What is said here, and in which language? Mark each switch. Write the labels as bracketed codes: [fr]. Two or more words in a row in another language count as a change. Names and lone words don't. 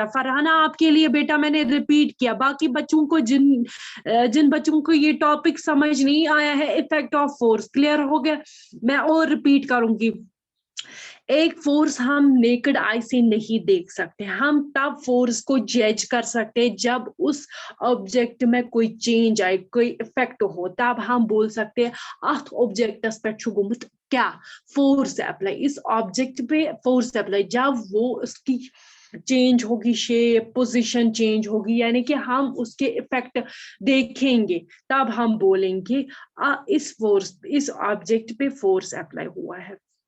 [hi] फरहाना आपके लिए बेटा मैंने रिपीट किया, बाकी बच्चों को जिन बच्चों को ये टॉपिक समझ नहीं आया है, [en] effect of force, [hi] क्लियर हो गया? मैं और रिपीट करूंगी। एक फोर्स हम [en] naked eye [hi] से नहीं देख सकते, हम तब फोर्स को जज कर सकते हैं जब उस ऑब्जेक्ट में कोई चेंज आए, कोई इफेक्ट हो, तब हम बोल सकते हैं [ks] अथ ऑब्जेक्टस पे गुमुत क्या फोर्स अप्लाई, [hi] इस ऑब्जेक्ट पे [en] force apply, [hi] जब वो उसकी चेंज होगी, [en] shape position change [hi] होगी, यानी कि हम उसके इफेक्ट देखेंगे, तब हम बोलेंगे इस ऑब्जेक्ट पे [en] force apply [hi] हुआ है।